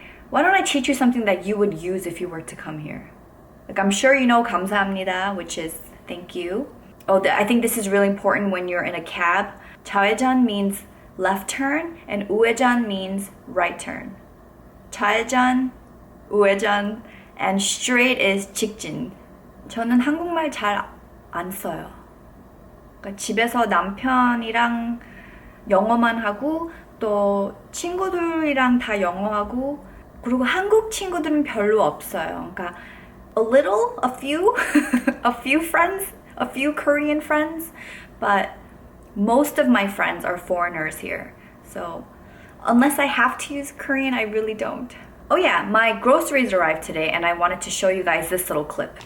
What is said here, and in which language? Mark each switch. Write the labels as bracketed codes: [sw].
[en] Why don't I teach you something that you would use if you were to come here? Like, I'm sure you know 감사합니다, which is thank you. Oh, I think this is really important when you're in a cab. 좌회전 means left turn, and 우회전 means right turn. 좌회전, 우회전, and straight is 직진. [ko] 저는 한국말 잘 안 써요. 그러니까 집에서 남편이랑 영어만 하고 또 친구들이랑 다 영어하고, 그리고 한국 친구들은 별로 없어요. 그러니까 [en] a few, a few friends, a few Korean friends, but most of my friends are foreigners here. So unless I have to use Korean, I really don't. Oh yeah, my groceries arrived today, and I wanted to show you guys this little clip.